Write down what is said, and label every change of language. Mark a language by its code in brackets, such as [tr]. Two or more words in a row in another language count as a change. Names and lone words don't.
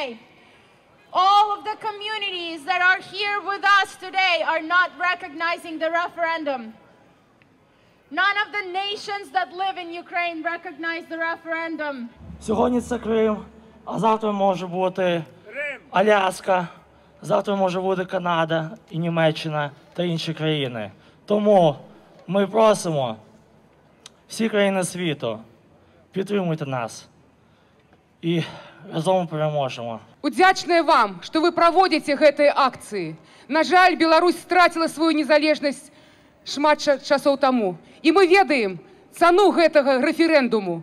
[en] All of the communities that are here with us today are not recognizing the referendum. None of the nations that live in Ukraine recognize the referendum. [uk] Сьогодні це Крим, а завтра може бути Аляска, завтра може бути Канада і Німеччина та інші країни. Тому ми просимо всі країни світу, підтримуйте нас і разом переможемо. [be] Удзячная вам, [ru] что вы проводите [be] гэтыя акции. На жаль, Беларусь стратила свою незалежнасць шмат часоў таму. І мы ведаем цану гэтага рэферэндуму.